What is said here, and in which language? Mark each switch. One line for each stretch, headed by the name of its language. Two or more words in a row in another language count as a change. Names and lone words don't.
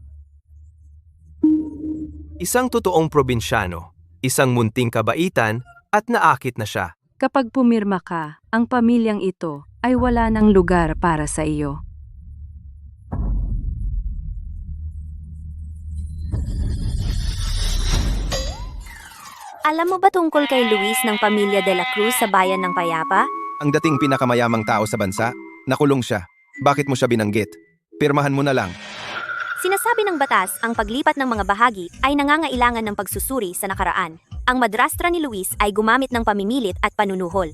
Filipino: Isang totoong probinsyano, isang munting kabaitan at naakit na siya. Kapag pumirma ka, ang pamilyang ito ay wala ng lugar para sa iyo. Alam mo ba tungkol kay Luis ng pamilya de la Cruz sa bayan ng Payapa? Ang dating pinakamayamang tao sa bansa, nakulong siya. Bakit mo siya binanggit? Pirmahan mo na lang. Sinasabi ng batas, ang paglipat ng mga bahagi ay nangangailangan ng pagsusuri sa nakaraan. Ang madrastra ni Luis ay gumamit ng pamimilit at panunuhol.